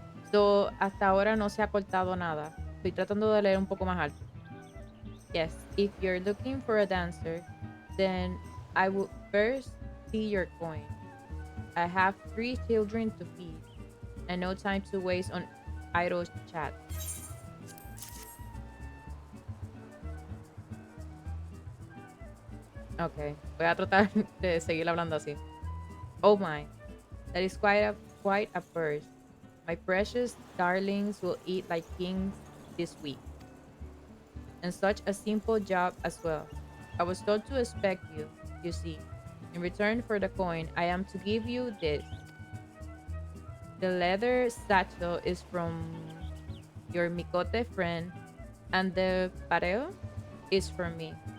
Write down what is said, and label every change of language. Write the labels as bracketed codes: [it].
[es] So, hasta ahora no se ha cortado nada. Estoy tratando de leer un poco más alto. [en] Yes, if you're looking for a dancer, then I would first see your coin. I have 3 children to feed and no time to waste on idle chat. [es] Okay, voy a tratar de seguir hablando así. [en] Oh my, that is quite a purse. My precious darlings will eat like kings this week. And such a simple job as well. I was told to expect you, you see. In return for the coin, I am to give you this. The leather satchel is from your Mikote friend, and the pareo is from me.